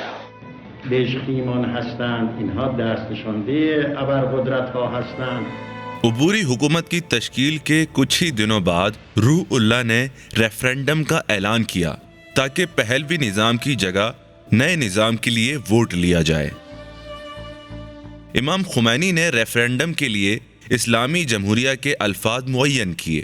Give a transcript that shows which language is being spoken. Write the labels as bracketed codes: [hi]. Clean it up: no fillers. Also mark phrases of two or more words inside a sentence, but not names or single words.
[fa] بهش ایمان هستند، اینها دستشانده ابرقدرت ها هستند. [ur] عبوری حکومت کی تشکیل کے کچھ ہی دنوں بعد روح اللہ نے ریفرینڈم کا اعلان کیا تاکہ پہلوی نظام کی جگہ نئے نظام کے لیے ووٹ لیا جائے۔ امام خمینی نے ریفرینڈم کے لیے اسلامی جمہوریہ کے الفاظ معین کیے۔